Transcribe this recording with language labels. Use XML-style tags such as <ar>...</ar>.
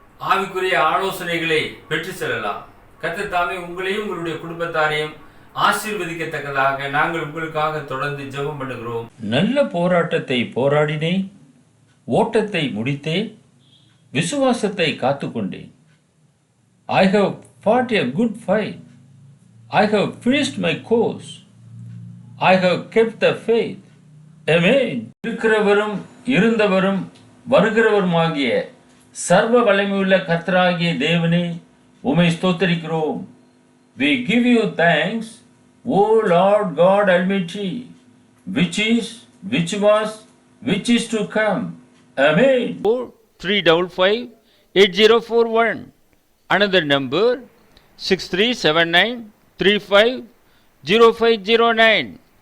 <ta>ஆவிக்குரிய ஆலோசனைகளை பெற்று செல்லலாம். கர்த்தர் தாமே உங்களையும் உங்களுடைய குடும்பத்தாரையும் ஆசீர்வதிக்கத்தக்கதாக நாங்கள் உங்களுக்காக தொடர்ந்து ஜெபம் பண்ணுகிறோம். நல்ல போராட்டத்தை போராடினேன், ஓட்டத்தை முடித்தேன், விசுவாசத்தை காத்துக்கொண்டேன்.</ta> <en>I have fought a good fight. I have finished my course. I have kept the faith. Amen.</en> <ta>இருக்கிறவரும் இருந்தவரும் வருகிறவருமாகிய சர்வ வல்லமையுள்ள கர்த்தராகிய தேவனே, உம்மை ஸ்தோத்திரிக்கிறோம்.</ta> <en>We give you thanks, O Lord God Almighty, which is, which was, which is to come. Amen. 3558041. Another number 6379350509.</en>